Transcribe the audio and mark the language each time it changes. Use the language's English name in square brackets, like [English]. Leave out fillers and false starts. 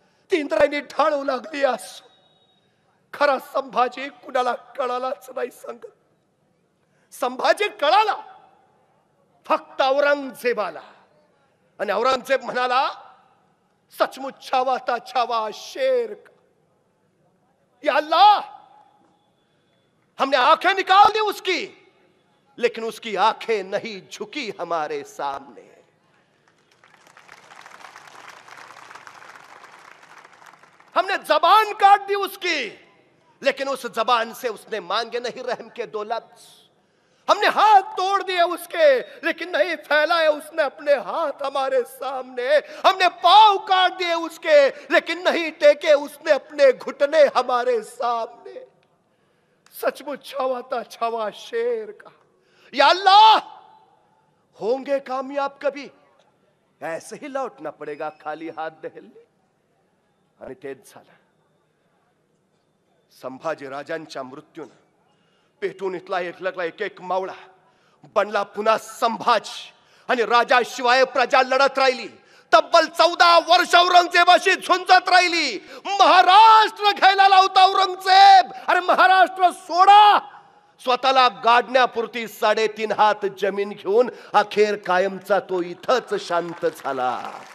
[Marathi] ती इंद्रायणी ढाळू लागली. असो खरा संभाजी कुणाला कळालाच नाही सांगत. संभाजी कळाला फक्त औरंगजेबाला. आणि औरंगजेब म्हणाला [Hindi] सचमुच छावा था छावा शेर का. या अल्लाह, हमने आंखें निकाल दी उसकी, लेकिन उसकी आंखें नहीं झुकी हमारे सामने. हमने जबान काट दी उसकी, लेकिन उस जबान से उसने मांगे नहीं रहम के 2 लफ्ज. हमने हाथ तोड़ दिए उसके, लेकिन नहीं फैलाए उसने अपने हाथ हमारे सामने. हमने पांव काट दिए उसके, लेकिन नहीं टेके उसने अपने घुटने हमारे सामने. सचमुच छावा था छावा शेर का. या अल्लाह, होंगे कामयाब कभी, ऐसे ही लौटना पड़ेगा खाली हाथ दहलने. [Marathi] आणि तेच झालं. संभाजी राजांच्या मृत्यूने पेटून इथला एकलगला एक एक मावळा बनला पुन्हा संभाजी. आणि राजाशिवाय प्रजा लढत राहिली. तब्बल 14 वर्ष औरंगजेबाशी झुंजत राहिली. महाराष्ट्र घ्यायला लावता औरंगजेब. अरे महाराष्ट्र सोडा, स्वतःला गाडण्यापुरती 3.5 हात जमीन घेऊन अखेर कायमचा तो इथंच शांत झाला.